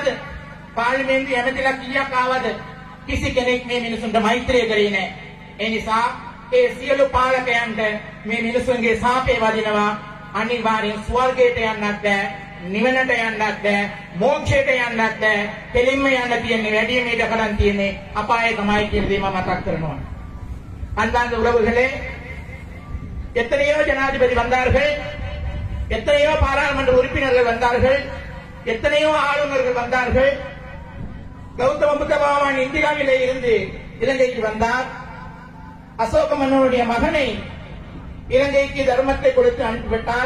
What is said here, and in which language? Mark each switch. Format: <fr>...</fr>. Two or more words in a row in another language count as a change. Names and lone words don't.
<si>පාර්ලිමේන්තු ඇමතිලා කීයක් ආවද? කිසි කෙනෙක් මේ මිනිසුන්ට මෛත්‍රිය කරේ නැහැ. ඒ නිසා ඒ සියලු පාලකයන්ට මේ මිනිසුන්ගේ සාපේ වදිනවා. අනිවාර්යෙන් ස්වර්ගයට යන්නත් බෑ, නිවනට යන්නත් බෑ, මෝක්ෂයට යන්නත් බෑ. දෙලින්ම යන්න තියෙන්නේ වැඩි මේක කරන් තියෙන්නේ අපායේ තමයි කියන දේ මම මතක් කරනවා.</si> <ta>அன்பார்ந்த உறவுகளே, எத்தனையோ ஜனாதிபதி வந்தார்கள், எத்தனையோ பாராளுமன்ற உறுப்பினர்கள் வந்தார்கள், எத்தனையோ ஆளுநர்கள் வந்தார்கள். கௌதம புத்த பகவான் இந்தியாவிலே இருந்து இலங்கைக்கு வந்தார். அசோக மன்னனுடைய மகனை இலங்கைக்கு தர்மத்தை கொடுத்து அனுப்பிவிட்டார்.</ta>